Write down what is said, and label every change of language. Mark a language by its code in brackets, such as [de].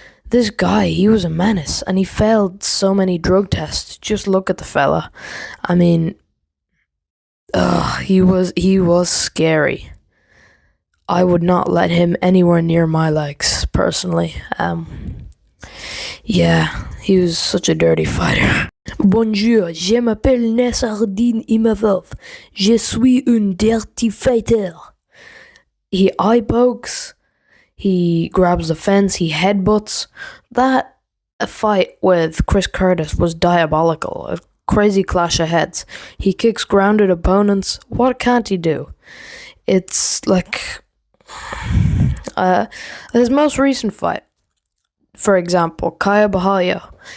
[en] This guy, he was a menace, and he failed so many drug tests. Just look at the fella. I mean, he was scary. I would not let him anywhere near my legs, personally. Yeah, he was such a dirty fighter. [fr] Bonjour, je m'appelle Nessardine Imavov. Je suis un [en] dirty fighter. He eye pokes. He grabs the fence, he headbutts. That fight with Chris Curtis was diabolical. A crazy clash of heads. He kicks grounded opponents. What can't he do? It's like his most recent fight, for example, Kaya Bahalya.